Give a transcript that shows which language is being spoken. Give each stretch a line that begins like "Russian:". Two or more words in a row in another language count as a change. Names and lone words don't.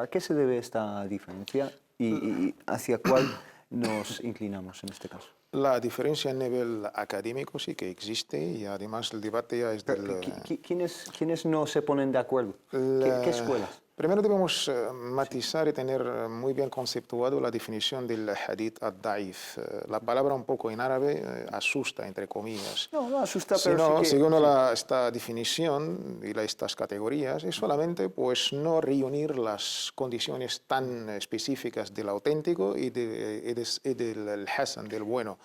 Spanish: ¿A qué se debe esta diferencia y hacia cuál nos inclinamos en este caso? La diferencia a nivel académico sí que existe y además el debate ya es del... ¿Quiénes no se ponen de acuerdo? ¿Qué escuelas? Primero debemos matizar y tener muy bien conceptuado la definición del
Arabic: حديث الضعيف.
Spanish: La palabra un poco en árabe asusta, entre comillas. No asusta, pero según esta definición y estas categorías, es solamente pues no reunir las condiciones tan específicas del auténtico y del hasan, del bueno.